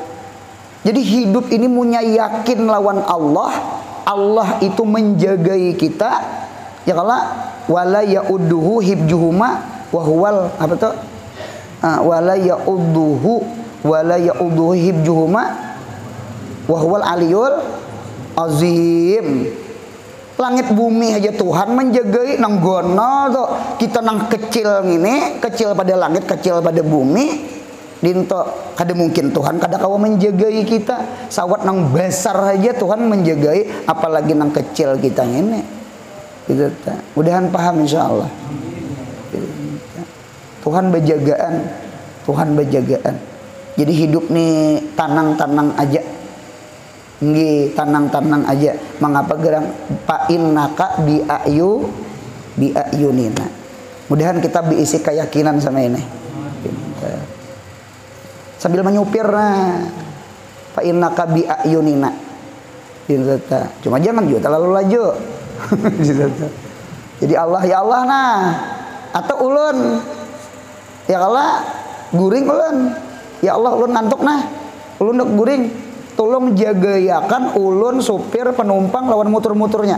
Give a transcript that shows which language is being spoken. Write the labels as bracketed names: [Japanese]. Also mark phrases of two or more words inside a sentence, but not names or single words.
[Banjar] Jadi hidup ini punya yakin lawan Allah itu menjagai kita ya Allah [Arabic] ولا يؤوده حفظهما وهو [Banjar] apa tuh [Arabic] ولا يؤوده حفظهما وهو العلي العظيم. [Banjar] Langit bumi aja Tuhan menjagai nang gono tuh kita nang kecil ini kecil pada langit kecil pada bumi dinto kada mungkin Tuhan kada kawa menjagai kita sawat nang besar aja Tuhan menjagai apalagi nang kecil kita ini gitu ta. Mudahan paham insyaallah. Tuhan bejagaan. Jadi hidup nih tanang-tanang aja. Nggih, tanang-tanang aja. Mengapa gerang [Arabic] فإنك بأعيننا. [Banjar] Mudahan kita diisi keyakinan sama ini. Sambil menyupir [Arabic] فإنك بأعيننا. [Banjar] Cuma jangan juga terlalu laju. Jadi Allah ya Allah nah atau ulun ya Allah guring ulun. Ya Allah ulun ngantuk nah. Ulun dok guring. Tolong jagayakan ulun supir penumpang lawan mutur-muturnya.